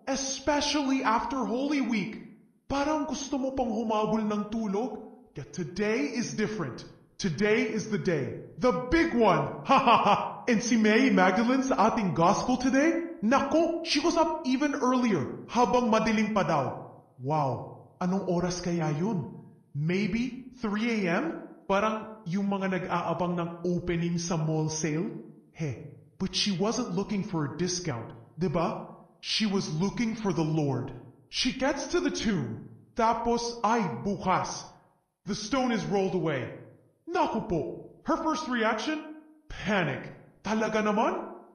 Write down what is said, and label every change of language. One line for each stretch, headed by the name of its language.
English: Especially after Holy Week.
Filipino: Parang gusto mo pang humabol ng tulog.
English: Yet today is different. Today is the day. The big one. Ha ha ha. And si Mary Magdalene
Filipino: sa ating
English: gospel today,
Filipino: nako,
English: she was up even earlier,
Filipino: habang madilim pa daw. Wow. Anong oras kaya yun?
English: Maybe 3 a.m.?
Filipino: Parang yung mga nag-aabang ng opening sa mall sale?
English: Hey, but she wasn't looking for a discount, diba? She was looking for the Lord. She gets to the tomb.
Filipino: Tapos, ay, bukas.
English: The stone is rolled away.
Filipino: Naku po.
English: Her first reaction? Panic.
Filipino: Talaga naman?